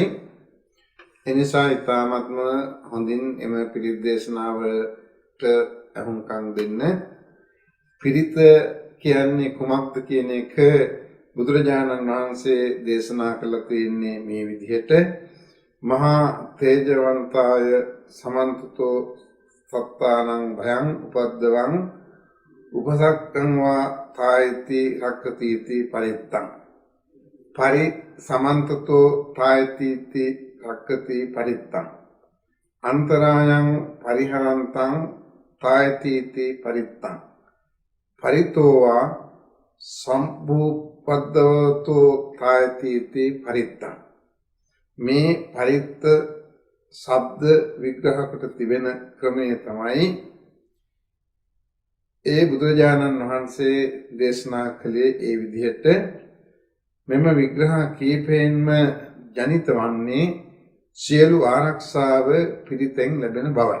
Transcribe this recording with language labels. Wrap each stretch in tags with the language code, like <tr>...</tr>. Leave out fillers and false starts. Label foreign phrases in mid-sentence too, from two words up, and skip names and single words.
<si>එනිසා ඊ타ත්ම හොඳින් එම පිරිත් දේශනාවට එහුම්කන් දෙන්න. පිරිත කියන්නේ කුමක්ද කියන එක බුදුරජාණන් වහන්සේ දේශනා කළා තියෙන්නේ මේ විදිහට:</si> <pi>මහා තේජවන්තාය සමන්තතෝ සත්තානං භයං උපද්දවං උපසක්ඛං වා තායති රක්ඛතිති පරිත්තං පරි සමන්තතෝ තායති රක්ඛති පරිත්තං අන්තරායං පරිහරන්තං තායති පරිත්තං පරිතෝවා සම්භූපද්දවතෝ තායති පරිත්තං.</pi> <si>මේ පරිත්ත ශබ්ද විග්‍රහ කොට තිබෙන ක්‍රමය තමයි ඒ බුදුරජාණන් වහන්සේ දේශනා කළේ. ඒ විදිහට මෙම විග්‍රහ කීපයෙන්ම ජනිත වන්නේ සියලු ආරක්ෂාව පිරිතෙන් ලැබෙන බවයි.</si>